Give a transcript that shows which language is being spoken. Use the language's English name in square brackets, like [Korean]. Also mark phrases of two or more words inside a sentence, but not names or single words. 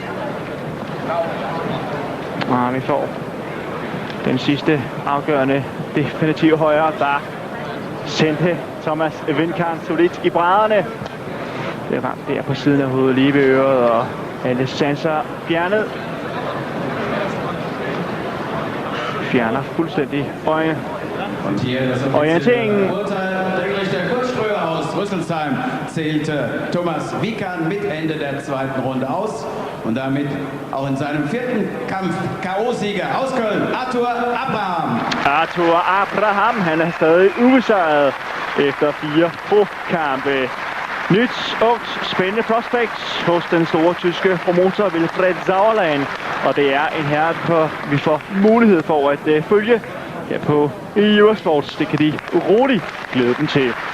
[Danish] Vi får den sidste afgørende definitive højre, der sendte Thomas Vinkan solidt i brædderne. Bliver ramt der på siden af hovedet, lige ved øret, og alle sanser fjernet. Fjerner fuldstændig øje. Orienteringen. [German] Der Kurzströer aus Rüsselsheim zählte Thomas Wikan mit Ende der zweiten Runde aus und damit auch in seinem vierten Kampf K.O.-Sieger aus Köln, Arthur Abraham. [Danish] Arthur Abraham, han er stadig ubesejret efter 4 pro-kampe. Nyt, ungt, spændende prospect hos den store tyske promotor Wilfried Sauerland. Og det er en herre, vi får mulighed for at følge her på Eurosports. Det kan de uroligt glæde dem til.